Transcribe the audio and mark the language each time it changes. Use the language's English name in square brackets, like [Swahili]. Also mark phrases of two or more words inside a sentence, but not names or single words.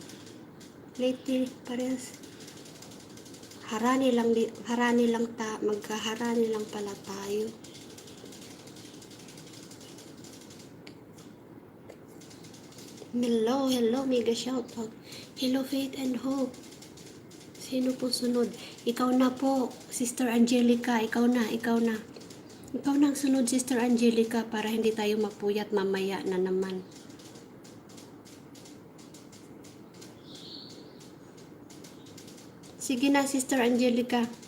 [Filipino] Leyte parehas. Harani lang magkaharani lang pala tayo. [English] Hello, mega shout out. Hello, Faith and Hope. [Filipino] Sino po sunod? Ikaw na po, Sister Angelica. Ikaw na. Ikaw na ang sunod, Sister Angelica, para hindi tayo mapuyat mamaya na naman. Sige na, Sister Angelica.